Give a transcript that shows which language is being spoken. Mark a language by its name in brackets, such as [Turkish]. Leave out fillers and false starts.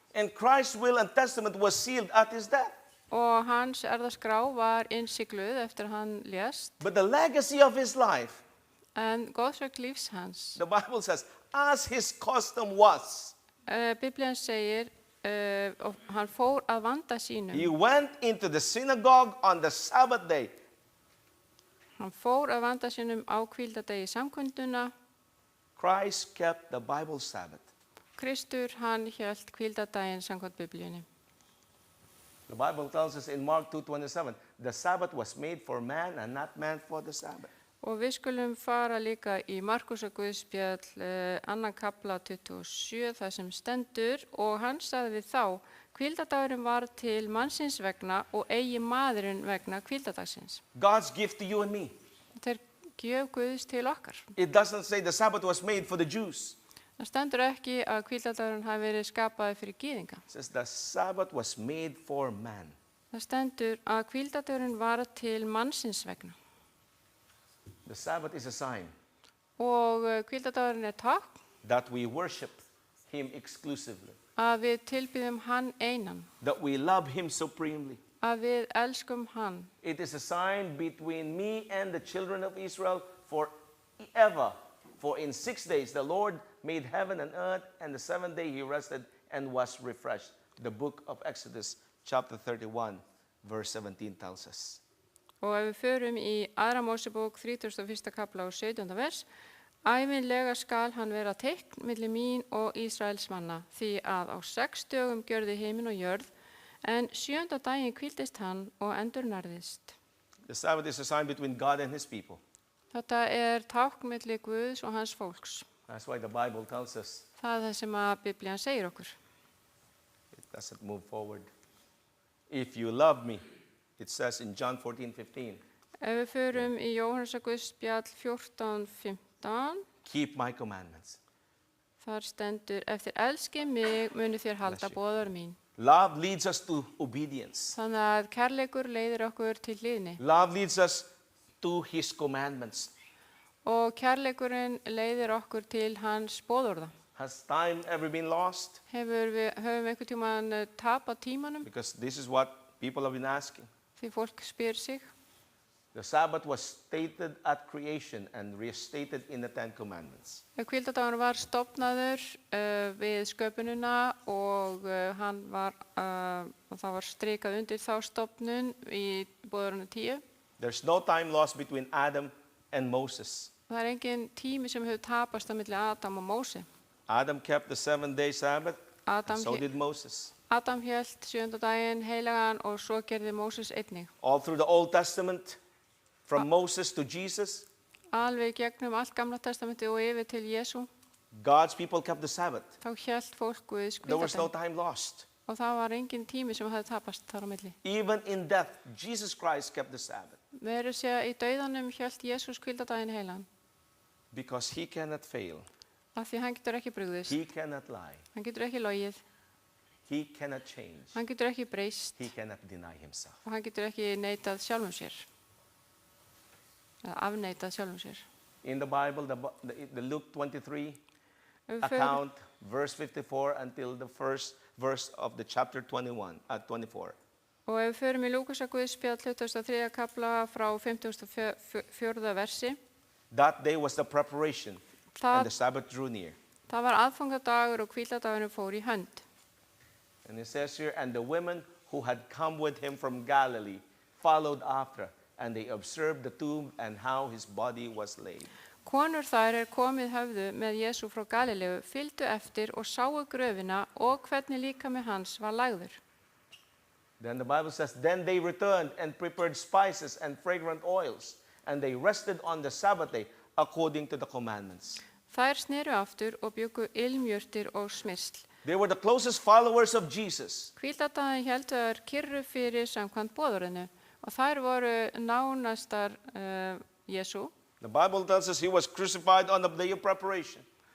[English] And Christ's will and testament was sealed at his death. [Icelandic] Og hans erðaskrá var innsigluð eftir að hann lést, [English] But the legacy of his life, [Icelandic] en góðsverk lífs hans. [English] the Bible says, as his custom was, [Icelandic] Biblían segir, og hann fór að vanda sínum. [English] he went into the synagogue on the Sabbath day. [Icelandic] Hann fór að vanda sínum á hvíldardegi samkunduna. [English] Christ kept the Bible Sabbath. [Icelandic] Kristur, hann hélt hvíldardaginn samkvæmt Biblíunni. [English] The Bible tells us in Mark 2:27, the Sabbath was made for man and not man for the Sabbath. [Icelandic] Og við skulum fara líka í Markusar Guðspjall 2. kapla 27, það sem stendur, og hann sagði við þá, hvíldardagurinn var til mannsins vegna og eigi maðurinn vegna hvíldardagsins. [English] God's gift to you and me. [Icelandic] Þeir gjöf Guðs til okkar. [English] It doesn't say the Sabbath was made for the Jews. [Icelandic] Það stendur ekki að hvíldardagurinn hafi verið skapaði fyrir gyðinga. [English] It says the Sabbath was made for man. [Icelandic] Það stendur að hvíldardagurinn var til mannsins vegna. [English] The Sabbath is a sign [Icelandic] Og hvíldardagurinn tákn [English] that we worship him exclusively, [Icelandic] að við tilbýðum hann einan, [English] that we love him supremely. [Icelandic] að við elskum hann. [English] It is a sign between me and the children of Israel forever. For in 6 days the Lord made heaven and earth, and the 7th day he rested and was refreshed. The book of Exodus, chapter 31, verse 17 tells us. [Icelandic] Og ef við förum í 2. Mósebók 31. kapla og 17. vers, ævinlega skal hann vera teikn milli mín og Ísraels manna, því að á 6 dögum gjörði himinn og jörð, en 7. daginn hvíldist hann og endurnærðist. [English] The Sabbath is a sign between God and his people. [Icelandic] Þetta tákn milli Guðs og hans fólks. [English] That's why the Bible tells us [Icelandic] Það það sem að Biblían segir okkur. [English] it doesn't move forward. If you love me, It says in John 14:15, [Icelandic] Ef við förum í Jóhannesar Guðspjall 14:15, [English] keep my commandments. [Icelandic] þar stendur, ef þér elskið mig, munu þér halda boðorð mín. [English] Love leads us to obedience. [Icelandic] Þannig að kærleikur leiðir okkur til hlýðni [English] Love leads us to his commandments. [Icelandic] og kærleikurinn leiðir okkur til hans boðorða. [English] Has time ever been lost? [Icelandic] Höfum einhvern tímann tapað tímanum [English] Because this is what people have been asking. [Icelandic] því fólk spyr sig. [English] The Sabbath was stated at creation and restated in the Ten Commandments. [Icelandic] Hvíldadagur var stofnaður við sköpunina og það var strikað undir þá stofnun í boðorðinu 10. [English] There's no time lost between Adam and Moses. [Icelandic] Það er engin tími sem hefur tapast á milli Adam og Móse. [English] Adam kept the 7-day Sabbath, [Icelandic] Adam, [English] and so did Moses. [Icelandic] Adam hélt 7. daginn heilagan og svo gerði Móses einnig. [English] All through the Old Testament, from Moses to Jesus, [Icelandic] Alveg gegnum allt Gamla testamentið og yfir til Jesú, [English] God's people kept the Sabbath. [Icelandic] þá hélt fólk Guðs [English] There was no [Icelandic] hvíldadaginn [English] time lost. [Icelandic] og það var engin tími sem hefði tapast þar á milli. [English] Even in death, Jesus Christ kept the Sabbath [Icelandic] Meira að segja í dauðanum hélt Jesús hvíldadaginn heilan [English] because he cannot fail. [Icelandic] af því hann getur ekki brugðist, [English] He cannot lie. [Icelandic] hann getur ekki logið, [English] He cannot change. [Icelandic] hann getur ekki breyst [English] He cannot deny himself. [Icelandic] og hann getur ekki neitað sjálfum sér eða afneitað sjálfum sér. [English] In the Bible, the Luke 23 [Icelandic] Ef við förum- [English] account, verse 54 until the first verse of the chapter 24. [Icelandic] Og ef við förum í Lúkasar Guðspjall 23. kafla frá 54. versi, [English] That day was the preparation, [Icelandic] Það- [English] and the Sabbath drew near. [Icelandic] það var aðfangadagur og hvíldadagurinn fór í hönd. [English] And it says here, and the women who had come with him from Galilee followed after, and they observed the tomb and how his body was laid. [Icelandic] Konur þær komið höfðu með Jesú frá Galileu, fylgdu eftir og sáu gröfina og hvernig líkami hans var lagður. [English] Then the Bible says, then they returned and prepared spices and fragrant oils, and they rested on the Sabbath day according to the commandments. [Icelandic] Þær sneru aftur og bjuggu ilmjurtir og smyrsl. [English] They were the closest followers of Jesus. [Icelandic] Hvíldadaginn héldu þær kyrru fyrir samkvæmt boðorðinu og þær voru nánastar Jesú. [English] The Bible tells us he was crucified on the day of preparation.